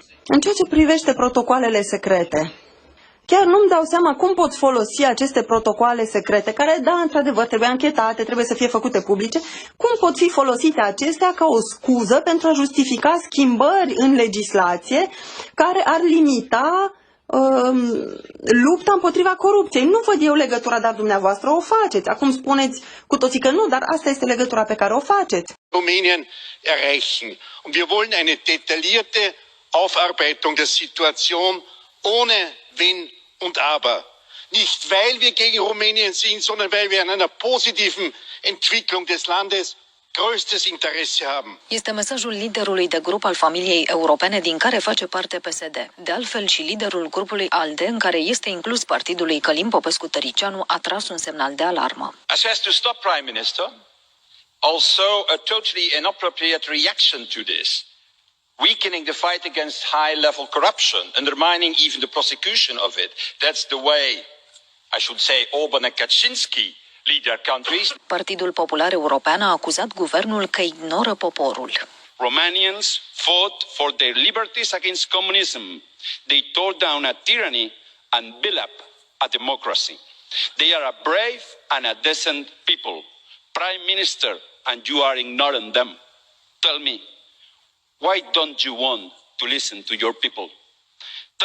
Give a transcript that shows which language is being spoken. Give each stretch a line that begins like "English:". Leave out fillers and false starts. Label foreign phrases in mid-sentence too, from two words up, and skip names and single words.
Romanian: În ceea ce privește protocoalele secrete, chiar nu-mi dau seama cum pot folosi aceste protocoale secrete, care, da, într-adevăr, trebuie anchetate, trebuie să fie făcute publice, cum pot fi folosite acestea ca o scuză pentru a justifica schimbări în legislație care ar limita lupta împotriva corupției. Nu văd eu legătura, dar dumneavoastră o faceți. Acum spuneți cu toții că nu, dar asta este legătura pe care o faceți.
German: Rumänien erreichen. Und wir wollen eine detaillierte Aufarbeitung der Situation ohne Wenn und Aber. Nicht weil wir gegen Rumänien sind, sondern weil wir an einer positiven Entwicklung des Landes größtes Interesse haben.
Romanian: Este mesajul liderului de grup al familiei europene din care face parte PSD. De altfel și liderul grupului ALDE, în care este inclus partidul lui Călin Popescu-Tăricianu, a tras un semnal de alarmă.
English: As has to stop, Prime Minister. Also a totally inappropriate reaction to this, weakening the fight against high-level corruption, undermining even the prosecution of it. That's the way, I should say, Orban and Kaczynski lead their countries.
Romanian: Partidul Popular European a acuzat guvernul că ignoră poporul.
English: Romanians fought for their liberties against communism. They tore down a tyranny and built up a democracy. They are a brave and a decent people. Prime Minister, and you are ignoring them. Tell me, why don't you want to listen to your people?